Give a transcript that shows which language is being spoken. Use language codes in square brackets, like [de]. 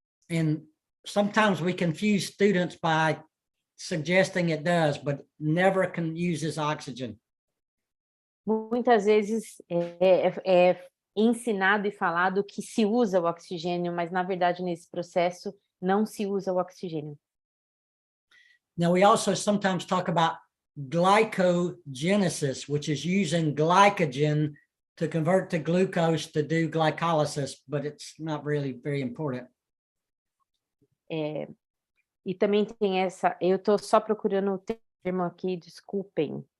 [en] And sometimes we confuse students by suggesting it does, but never uses oxygen. [pt] Muitas vezes é ensinado e falado que se usa o oxigênio, mas na verdade nesse processo não se usa o oxigênio. [en] Now we also sometimes talk about glycogenesis, which is using glycogen to convert to glucose to do glycolysis, but it's not really very important. [pt] E também tem eu estou só procurando o termo aqui, desculpem.